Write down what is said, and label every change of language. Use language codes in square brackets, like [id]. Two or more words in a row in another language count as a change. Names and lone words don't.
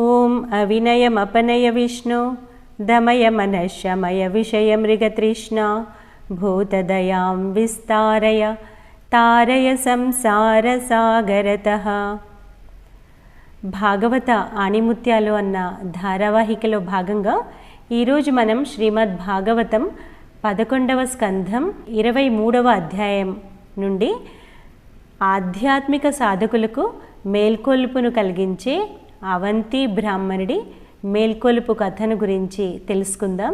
[sa] ॐ अविनयमपनय विष्णु दमय मनःशमय विषयमृगतृष्णा भूतदयां विस्तारय तारय సంసారసాగరతః. [te] భాగవత ఆణిముత్యాలు అన్న ధారావాహికలో భాగంగా ఈరోజు మనం శ్రీమద్ భాగవతం 11వ స్కంధం 23వ అధ్యాయం నుండి ఆధ్యాత్మిక సాధకులకు మేల్కొల్పును కలిగించే అవంతి బ్రాహ్మణుడి మేల్కొల్పు కథను గురించి తెలుసుకుందాం.